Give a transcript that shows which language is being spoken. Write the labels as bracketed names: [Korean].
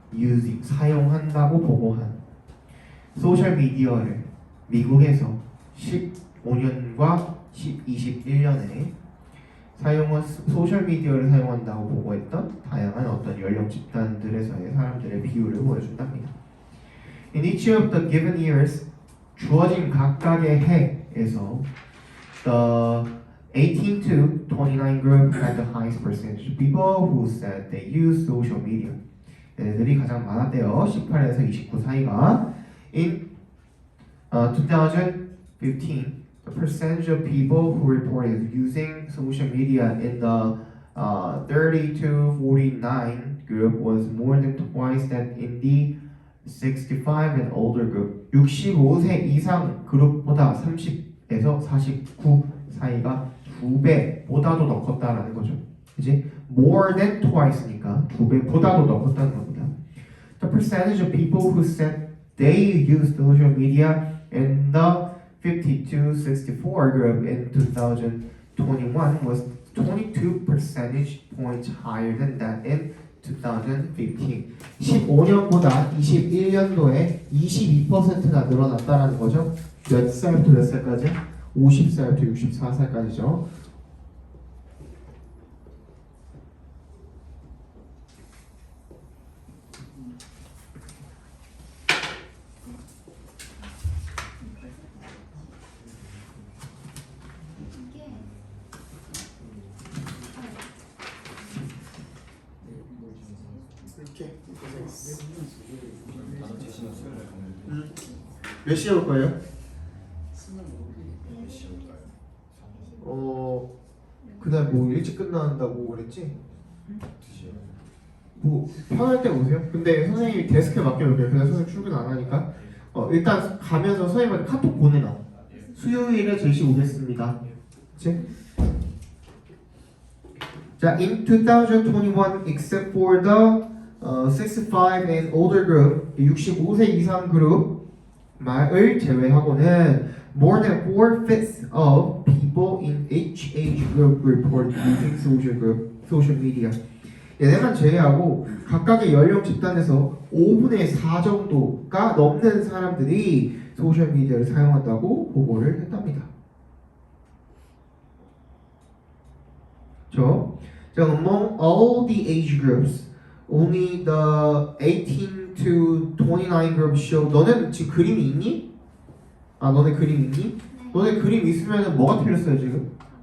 [Korean] using 사용한다고 보고한 소셜 미디어를 미국에서 15년과 21년에 소셜 미디어를 사용한다고 보고했던 다양한 어떤 연령 집단들에서의 사람들의 비율을 보여준답니다. [English] In each of the given years, 주어진 각각의 해에서 the 18 to 29 group had the highest percentage of people who said they use social media. [Korean] 얘네들이 가장 많았대요. 18에서 29 사이가. [English] In 2015, the percentage of people who reported using social media in the 30 to 49 group was more than twice that in the 65 and older group. [Korean] 65세 이상 그룹보다 30에서 49 사이가 2배보다도 더 컸다라는 거죠. 그지? More than twice 니까 2배보다도 더 컸다는 겁니다. [English] The percentage of people who said they use social media in the 50-64 group in 2021 was 22 percentage points higher than that in 2015. [Korean] 15년보다 21년도에 22%나 늘어났다는 거죠. 몇 살부터 몇 살까지? 50살부터 64살까지죠. 이게 이렇게 단어 제시는 수요일에 가는데 몇 시에 올 거예요? 몇 시에 올까요? 그날 뭐 일찍 끝난다고 그랬지? 2시요. 뭐 편할 때 오세요. 근데 선생님이 데스크에 맡겨놓을게요. 그날 선생님 출근 안 하니까 일단 가면서 선생님한테 카톡 보내놔. 수요일에 제시 오겠습니다. 그치? [English] 자, in 2021, except for the 65 and older group, 65세 이상 그룹 말을 제외하고는 more than 4/5 of people in each age group report using social media. [Korean] 얘네만 제외하고 각각의 연령 집단에서 5분의 4 정도가 넘는 사람들이 소셜 미디어를 사용한다고 보고를 했답니다. [English] 저 among all the age groups, only the 18 to 29 group show. [Korean] 너는 지금 그림이 있니? 너네 그림 있니? 네. 너네 그림 있으면 뭐가 틀렸어요 지금?